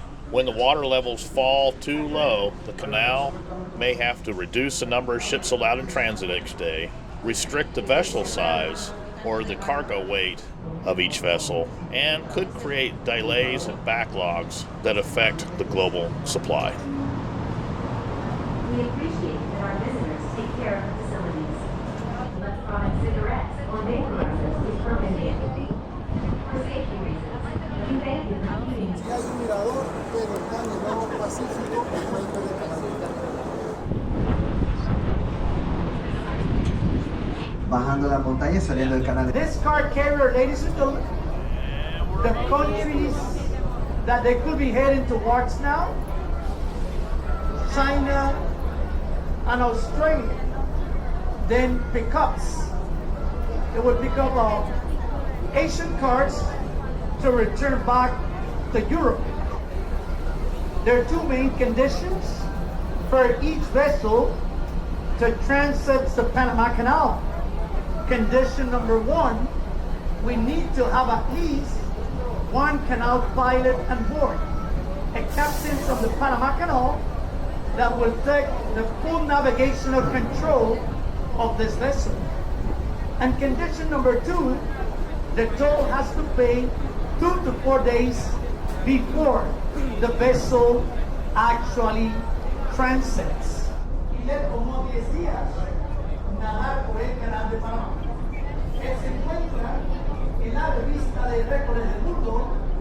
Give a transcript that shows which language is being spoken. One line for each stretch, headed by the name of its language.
English: When the water levels fall too low, the canal may have to reduce the number of ships allowed in transit each day, restrict the vessel size or the cargo weight of each vessel, and could create delays and backlogs that affect the global supply. We appreciate that our visitors take care of the facilities. Electronic cigarettes or vaporizers is permitted. For safety reasons, we thank you for keeping.
Spanish: Si hay un mirador, pero está en el lago Pacífico, el puente de Panamá. Bajando la montaña, saliendo del canal.
English: This car carrier, ladies and gentlemen, the countries that they could be heading towards now, China and Australia, then pickups. It would pick up Asian cars to return back to Europe. There are two main conditions for each vessel to transit the Panama Canal. Condition number one, we need to have at least one canal pilot on board, a captain from the Panama Canal that will take the full navigational control of this vessel. And condition number two, the toll has to pay 2 to 4 days before the vessel actually transits.
Spanish: Y le tomó 10 días nadar por el canal de Panamá. Él se encuentra en la revista de récords del mundo.